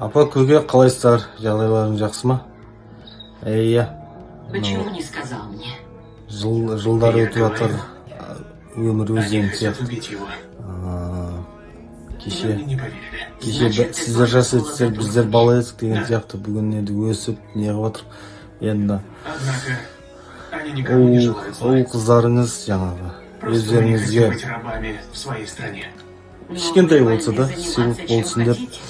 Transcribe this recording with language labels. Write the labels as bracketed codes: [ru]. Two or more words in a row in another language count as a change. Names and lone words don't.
[kk] көке, қалайсыздар? Жағдайларың жақсы ма? Иә. [ru] Почему не сказал мне? [kk] Жылдар өтіп жатыр. Өмір өзен сияқты. Кеше сіздер жас едіңіздер, біздер бала едік деген сияқты. Бүгін енді өсіп, неғып жатыр. Енді ол қыздарыңыз жаңағы өздеріңізге кішкентай болса да сыйлық болсын деп.